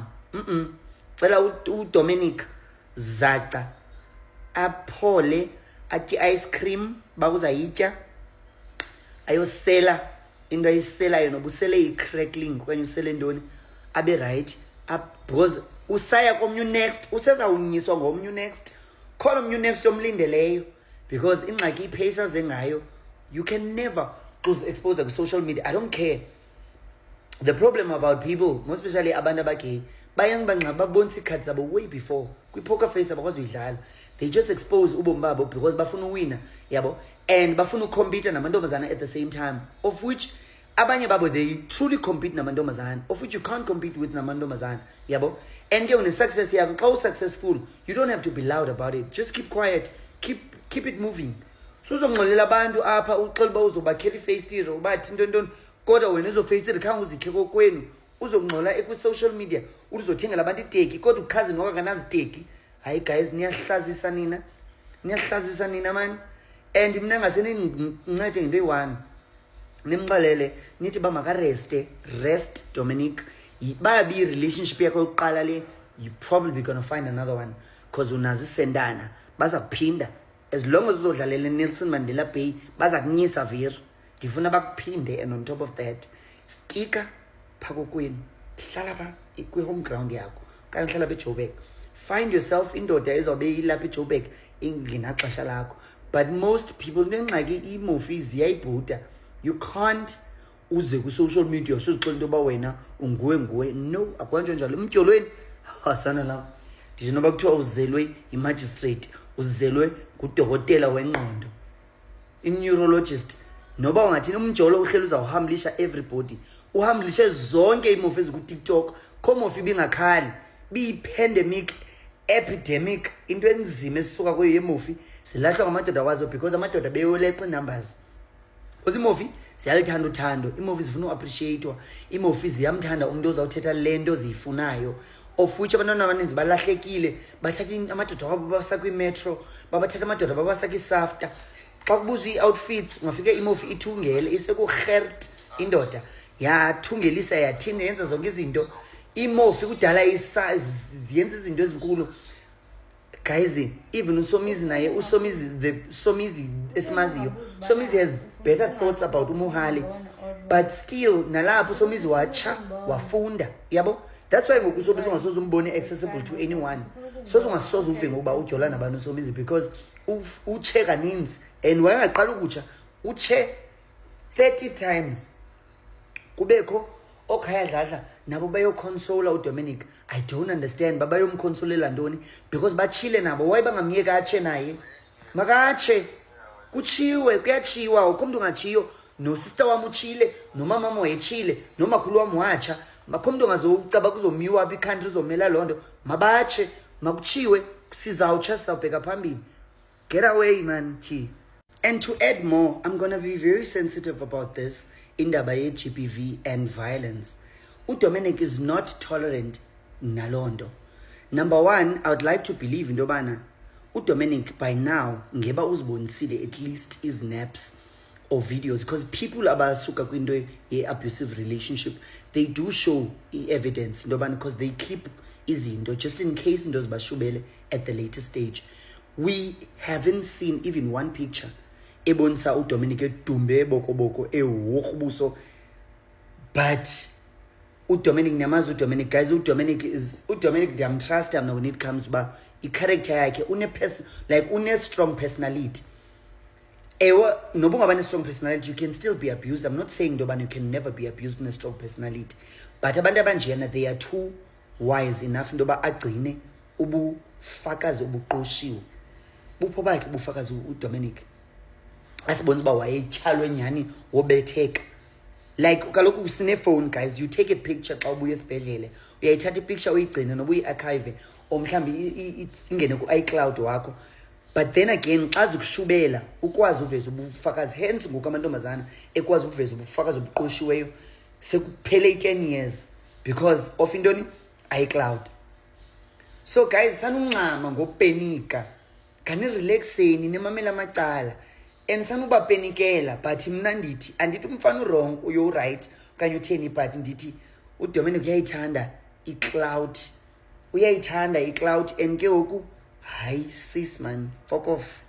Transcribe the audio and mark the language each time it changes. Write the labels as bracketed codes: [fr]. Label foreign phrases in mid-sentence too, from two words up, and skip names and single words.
[xh] Cela uDominic zaca aphole atye [en] ice cream [xh] bakuzayitya ayosela into ayiselayo noba usele i-crackling okanye usele ntoni abe [en] right because [xh] usaya komnye next usezawunyiswa ngomnye next. [en] Call omnye next omlindeleyo because [xh] ingxaki ipace aze ngayo [en] you can never close exposure ku social media. I don't care the problem about people, most especially [xh] abantu abagay, bayang banga babonisa icards zabo [en] way before [xh] kwi-poker face abakwazi uyidlala. [en] They just expose [xh] ubomi babo [en] because [xh] bafuna uwina, yabo, [en] and [xh] bafuna ucompete namantombazana [en] at the same time, of which [xh] abanye babo [en] they truly compete namantombazana, of which you can't compete with namantombazana, yabo. And [xh] ke une-success yakho xa [en] successful, you don't have to be loud about it. Just keep quiet, keep it moving. [xh] Suzongxolela abantu apha uxela uba uzobakhela ifestire ubathi ntoni kodwa wena ezo-festire khange uzikhe kokwenu uzongxola ekwi-social media uzothengela abantu iteki kodwa ukhazini wakho akanaziteki. Hayi guys, niyahlazisa nina man. And mna ngasene nincede ngento eyi-one, nimxelele nithi ba rest Dominic. Bayabi relationship yakho yokuqala le, [en] you probably gonna find another one because [xh] unazi sendana baza kuphinda. [en] As long as [xh] uzodlalela Nelson Mandela Bay baza kunyisa vir. Ndifuna bakuphinde, [en] and on top of that [xh] stika phakokwenu, hlala ba kwi-home ground yakho okanye hlala beJoburg. [en] Find yourself [xh] indoda ezobe ilapha eJoburg ingenaxesha lakho. [en] But most people [xh] nengxaki imofi ziyayibhuda. [en] You can't [xh] uze ku-social media usuzixela into yoba wena unguwe. No, akwanjwe njalo emtyolweni. Hasana lam ndithi noba kuthiwa uzelwe i-magistrate, uzelwe ngudokotela wengqondo, i-neurologist, noba ungathini umjolo uhleli uzawuhamlisha everybody, uhamlishe zonke iimofi ezikuTikTok. Khomofi bingakhali biyi-pandemic, epidemic, into enzima esisuka kuyo yemofi silahlwa ngamadoda wazo because amadoda beyoleqa numbers. Because imofi ziyalithanda uthando, imofi zifuna uappreciatewa, imofi ziyamthanda umuntu ozawuthetha le nto ziyifunayo, [en] of which [xh] abantwana abaninzi balahlekile. Bathatha amadoda wabo babasa kwi-metro, babathatha amadoda babasa kwi-SAFTA. Xa kubuzwa ii-outfits ungafike imofi ithungele isekurhert indoda yathungelisa yathini yenza zonke izinto. Imofi kudala ziyenza izinto ezinkulu. [en] Guys, even [xh] uSomizi naye, Somizi esimaziyo, [en] Somizi has better thoughts about uMohali, but still [xh] nalapho Somizi watsha wafunda, yabo. [en] That's why [xh] ngoku uSomizi ungasoze umbone [en] accessible to anyone. [xh] Ungasoze uve ngokuba ujola nabantu uSomizi because utshe kaninzi, and wayengaqala ukutsha utshe 30 times. Kubekho okhaya dladla nabo bayoconsola uDominic. [en] I don't understand [xh] babayomconsolela ntoni [en] because [xh] bachile nabo. Why bangamyeka atshe naye? Makatshe, kuchiwe, kuyachiwa. Akho umuntu ongatshiyo. No sister wami uchile, no mama wami wayechile, no makhulu wami watsha. Akho umuntu ongazocaba kuzomiwa apha icountry uzomela loo nto. Mabatshe, makuchiwe, sizawutsha sizawubheka phambili. [en] Get away man, key. And to add more, I'm going to be very sensitive about this [xh] indaba ye-GBV [en] and violence. uDominic is not tolerant nalondo. Number one, I would like to believe [xh] into yobana [en] uDominic by now [xh] ngeba uzibonisile [en] at least his snaps or videos, because people [xh] abasuka kwinto [en] ye-abusive relationship, they do show evidence [xh] into yobana [en] because they keep izinto just in case [xh] into zibashubele [en] at the later stage. We haven't seen even one picture [xh] ebonisa uDominic edumbe bokoboko ewokubuso. But uDominic niyamazi uDominic, guys, uDominic ndiyamtrust mna [en] when it comes [xh] ba i-character yakhe une [en] strong personality. [xh] Ewe noba ungaba [en] ne-strong personality, you can still be abused. I'm not saying into you can never be abused in a strong personality, but [xh] abantu abanjena [en] they are too wise enough [xh] into yoba agcine ubufakazi obuqoshiwe. Bupho bakhe ubufakazi uDominic asibonisa uba wayetyhalwe nyhani wobetheka. Like kaloku usine-phone, guys, [en] you take a picture [xh] xa ubuya esibhedlele, uyayithatha ipicture uyigcine noba uyi-archive or mhlawumbi ingene ku-iCloud wakho. But then again xa zikushubela ukwazi uveza ubufakazi, hence ngoku amantombazana ekwazi ukuveza ubufakazi obuqoshiweyo sekuphele 10 years [en] because of [xh] intoni iCloud. [en] So guys, [xh] sanuncama ngopenika, kanirelaxeni nemamela amacala, and sanubapenikela. But mna ndithi andithi umfana wrong uyo right okanye utheni, but ndithi uDominic uyayithanda iCloud, and ke ngoku hayi sis man, [en] fuck off.